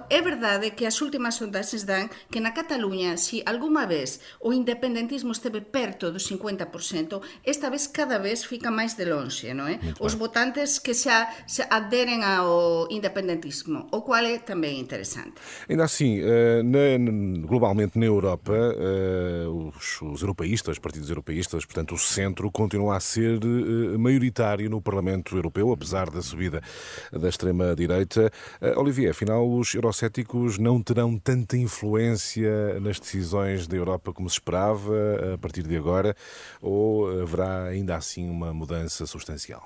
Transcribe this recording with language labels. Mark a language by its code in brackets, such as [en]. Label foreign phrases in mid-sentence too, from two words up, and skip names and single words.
[gl] É verdade que as últimas sondaxes dan que na Cataluña, se alguma vez o independentismo esteve perto do 50%, esta vez cada vez fica máis de lonxe, non é? Os votantes que se aderen ao independentismo, o cual é tamén interesante. [pt] Ainda assim, globalmente na Europa, os europeístas, os partidos europeístas, portanto o centro, continua a ser maioritário no Parlamento Europeu, apesar da subida da extrema-direita. Olivier, afinal, os eurocéticos não terão tanta influência nas decisões da Europa como se esperava a partir de agora, ou haverá ainda assim uma mudança substancial?